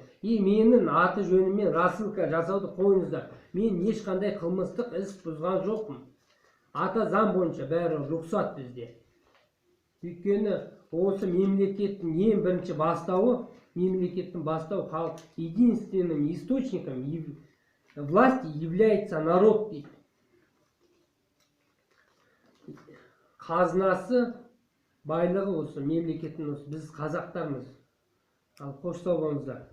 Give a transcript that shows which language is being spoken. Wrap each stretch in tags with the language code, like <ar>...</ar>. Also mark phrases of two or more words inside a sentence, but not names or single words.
<kk>Менің аты жөніммен рассылка жасауды қойыңыздар. Мен ешқандай қылмыстық іс бұзған жоқпын. Ата заң бойынша бәрі рұқсат бізде. Өйткені осы мемлекеттің ең бірінші бастауы, халық,</kk> <ru>единственным источником власти является народ.</ru> <kk>Қазынасы, байлығы осы мемлекеттің, біз қазақтармыз. Ал қош сау болыңыздар.</kk>